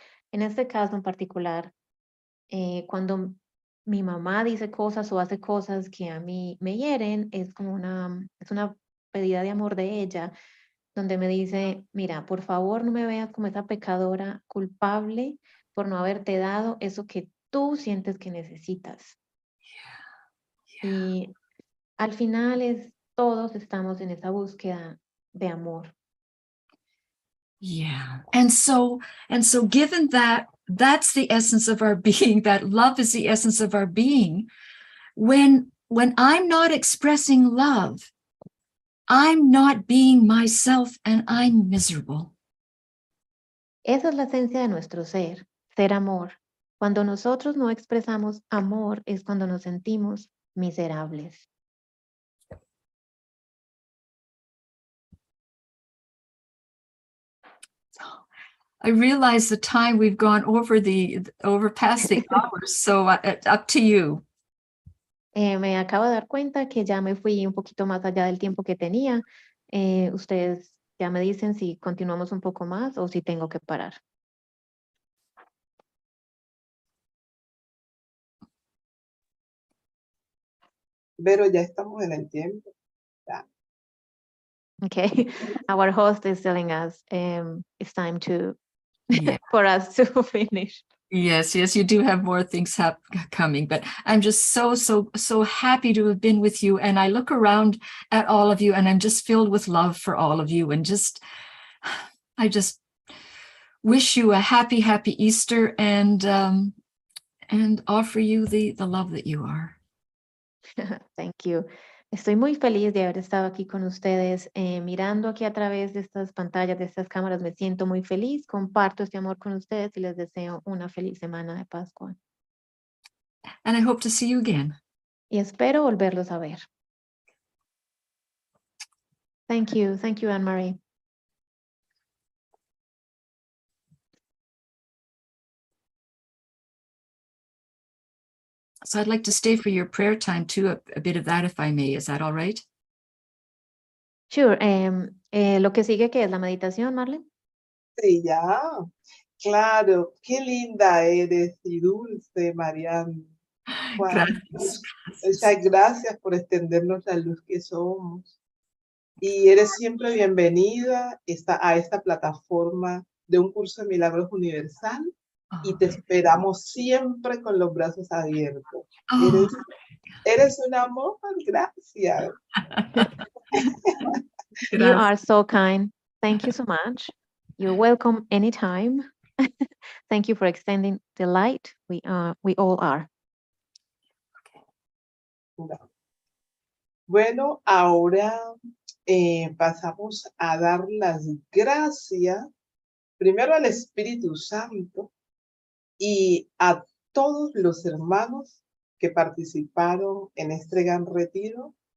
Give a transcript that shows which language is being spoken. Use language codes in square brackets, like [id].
[es] En este caso en particular, cuando mi mamá dice cosas o hace cosas que a mí me hieren, es una pedida de amor de ella, donde me dice, mira, por favor no me veas como esa pecadora culpable por no haberte dado eso que tú sientes que necesitas. Y al final todos estamos en esa búsqueda de amor. [en] Yeah. And so given that that's the essence of our being, that love is the essence of our being, when I'm not expressing love, I'm not being myself and I'm miserable. [es] Esa es la esencia de nuestro ser amor. Cuando nosotros no expresamos amor es cuando nos sentimos miserables. [en] I realize the time we've gone over past the hours, so up to you. [es] Me acabo de dar cuenta que ya me fui un poquito más allá del tiempo que tenía. Ustedes ya me dicen si continuamos un poco más o si tengo que parar. Pero ya estamos en el tiempo. Ya. [en] Okay, our host is telling us it's time to for us to finish. Yes, you do have more things coming, but I'm just so happy to have been with you. And I look around at all of you and I'm just filled with love for all of you. And I just wish you a happy Easter and offer you the love that you are. Thank you. [es] Estoy muy feliz de haber estado aquí con ustedes, mirando aquí a través de estas pantallas, de estas cámaras. Me siento muy feliz, comparto este amor con ustedes y les deseo una feliz semana de Pascua. [en] And I hope to see you again. [es] Y espero volverlos a ver. [en] Thank you, Anne-Marie. So I'd like to stay for your prayer time too, a bit of that if I may. Is that all right? Sure. [es] Lo que sigue, ¿qué es la meditación, Marlene? Sí, ya. Claro, qué linda eres y dulce, Mariana. Gracias. Muchas gracias por extendernos la luz que somos. Y eres siempre bienvenida a esta plataforma de un curso de milagros universal. Y te esperamos siempre con los brazos abiertos. Eres un amor, gracias. [en] You are so kind. Thank you so much. You're welcome anytime. Thank you for extending the light. We all are. [es] Bueno, ahora pasamos a dar las gracias primero al Espíritu Santo y a todos los hermanos que participaron en este gran retiro.